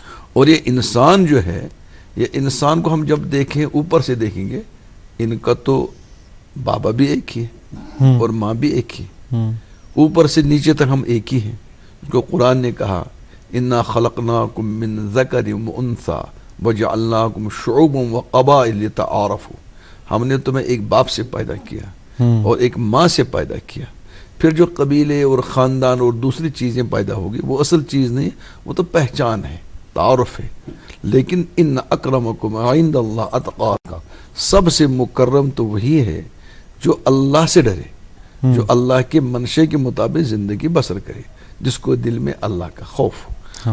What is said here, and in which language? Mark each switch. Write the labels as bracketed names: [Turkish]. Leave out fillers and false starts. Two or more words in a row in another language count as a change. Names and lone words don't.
[Urdu] اور یہ انسان جو ہے، یہ انسان کو ہم جب دیکھیں، اوپر سے دیکھیں گے، ان کا تو بابا بھی ایک ہی ہے اور ماں بھی ایک ہی، اوپر سے نیچے تک ہم ایک ہی ہیں، جو قرآن نے کہا [Arabic] انا خلقناکم من ذکر وانثی وجعلناکم شعوبا وقبائل لتعارفوا، [Urdu] ہم نے تمہیں ایک باپ سے پیدا کیا اور ایک ماں سے پیدا کیا، پھر جو قبیلے اور خاندان اور دوسری چیزیں پیدا ہوگی وہ اصل چیز نہیں، وہ تو پہچان ہے، تعارف ہے، لیکن [Arabic] ان اکرمکم عند اللہ اتقاکم، [Urdu] سب سے مکرم تو وہی ہے جو اللہ سے ڈرے، جو اللہ کے منشے کے مطابق زندگی بسر کرے، جس کو دل میں اللہ کا خوف ہو۔